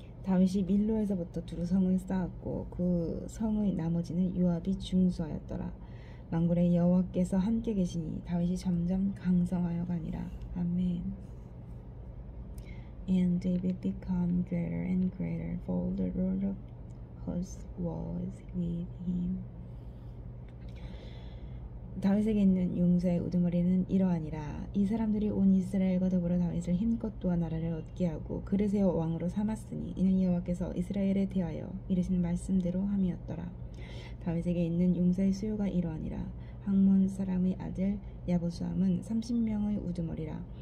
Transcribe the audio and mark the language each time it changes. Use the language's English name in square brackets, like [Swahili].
[Korean] 다윗이 밀로에서부터 두루 성을 쌓았고 그 성의 나머지는 요압이 중수하였더라. 만군의 여호와께서 함께 계시니 다윗이 점점 강성하여 가니라. 아멘. [English] And David became greater and greater, for the Lord of hosts was with him. [Korean] 다윗에게 있는 용사의 우두머리는 이러하니라. 이 사람들이 온 이스라엘과 더불어 다윗을 힘껏 도와 나라를 얻게 하고 그를 세워 왕으로 삼았으니 이는 여호와께서 이스라엘에 대하여 이르신 말씀대로 함이었더라. 다윗에게 있는 용사의 수요가 이러하니라. 학몬 사람의 아들 야보수함은 30명의 우두머리라.